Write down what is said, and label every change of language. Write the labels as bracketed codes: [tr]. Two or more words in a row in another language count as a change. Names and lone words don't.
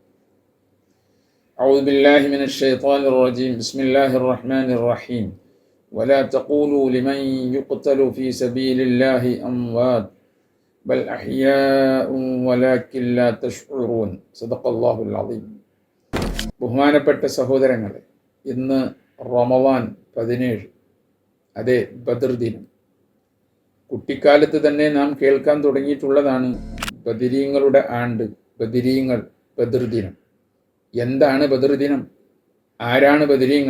[ar] أعوذ بالله من الشيطان الرجيم. بسم الله الرحمن الرحيم. ولا تقولوا لمن يقتل في سبيل الله أموات بل أحياء ولكن لا تشعرون. صدق الله العظيم. [ml] ബഹുമാനപ്പെട്ട സഹോദരങ്ങളെ, ഇന്ന് റമദാൻ 17, അതെ, ബദർ ദിനം. കുട്ടിക്കാലത്ത് തന്നെ നാം കേൾക്കാൻ തുടങ്ങിയിട്ടുള്ളതാണ് ബദരീങ്ങളുടെ ആണ്ട്, ബദരീങ്ങൾ, ബദർ ദിനം. എന്താണ് ബദർ ദിനം? ആരാണ് ബദരീങ്ങൾ?